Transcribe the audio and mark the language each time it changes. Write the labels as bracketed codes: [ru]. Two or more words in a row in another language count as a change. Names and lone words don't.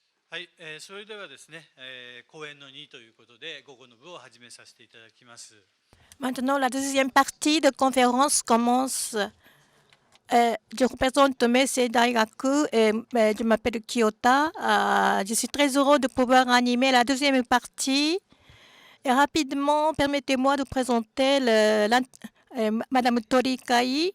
[ja] はい、それではですね、講演の2ということで、午後の部を始めさせていただきます。 [fr] Maintenant, la deuxième partie de conférence commence. Je représente Meisei Daigaku et je m'appelle Kyota. Je suis très heureux de pouvoir animer la deuxième partie. Et rapidement, permettez-moi de présenter Madame Torikai.